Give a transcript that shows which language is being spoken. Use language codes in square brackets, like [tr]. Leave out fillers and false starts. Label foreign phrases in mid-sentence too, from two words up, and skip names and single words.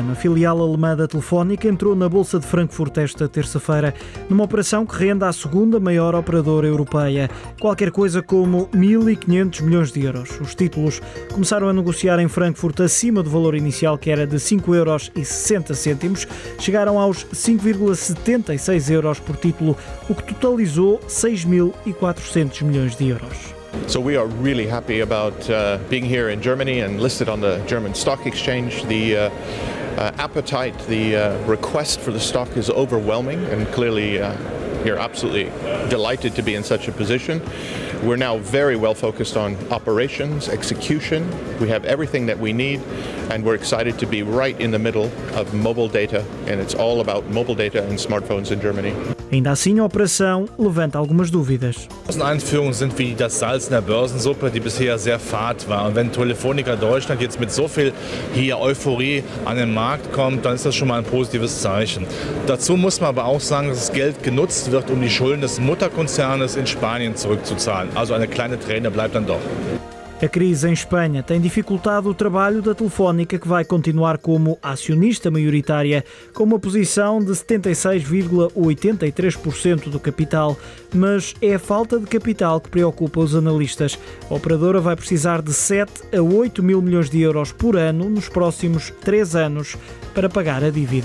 [pt] A filial alemã da Telefónica entrou na Bolsa de Frankfurt esta terça-feira, numa operação que rende à segunda maior operadora europeia, qualquer coisa como 1.500 milhões de euros. Os títulos começaram a negociar em Frankfurt acima do valor inicial, que era de 5,60 €, chegaram aos 5,76 euros por título, o que totalizou 6.400 milhões de euros. [en] So we are really happy about being here in Germany and listed on the German Stock Exchange. The appetite, the request for the stock is overwhelming, and clearly we're absolutely delighted to be in such a position. We're now very well focused on operations, execution. We have everything that we need, and we're excited to be right in the middle of mobile data, and it's all about mobile data and smartphones in Germany. [pt] Ainda assim, a operação levanta algumas dúvidas. [de] Einführungen sind wie das Salz in der Börsensuppe, die bisher sehr fad war. Und wenn Telefonica Deutschland jetzt mit so viel hier Euphorie an den Markt kommt, dann ist das schon mal ein positives Zeichen. Dazu muss man aber auch sagen, dass das Geld genutzt wird, um die Schulden des Mutterkonzernes in Spanien zurückzuzahlen. Also eine kleine Träne bleibt dann doch. [pt] A crise em Espanha tem dificultado o trabalho da Telefónica, que vai continuar como acionista maioritária, com uma posição de 76,83% do capital. Mas é a falta de capital que preocupa os analistas. A operadora vai precisar de 7 a 8 mil milhões de euros por ano nos próximos 3 anos para pagar a dívida.